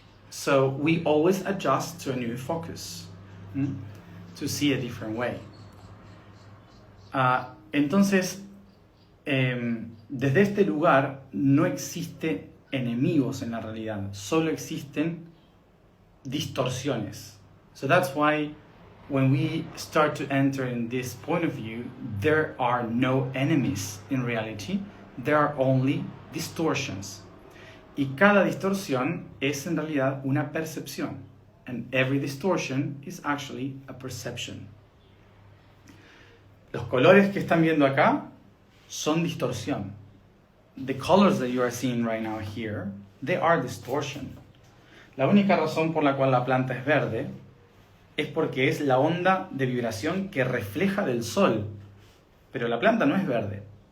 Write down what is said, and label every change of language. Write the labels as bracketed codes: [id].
[en] So we always adjust to a new focus, to see a different way. [es] Entonces, desde este lugar no existe enemigos en la realidad, solo existen distorsiones. [en] So that's why when we start to enter in this point of view, there are no enemies in reality, there are only distortions. [es] Y cada distorsión es en realidad una percepción. [en] And every distortion is actually a perception. [es] Los colores que están viendo acá son distorsión. [en] The colors that you are seeing right now here, they are distortion. [es] La única razón por la cual la planta es verde es porque es la onda de vibración que refleja del sol. Pero la planta no es verde.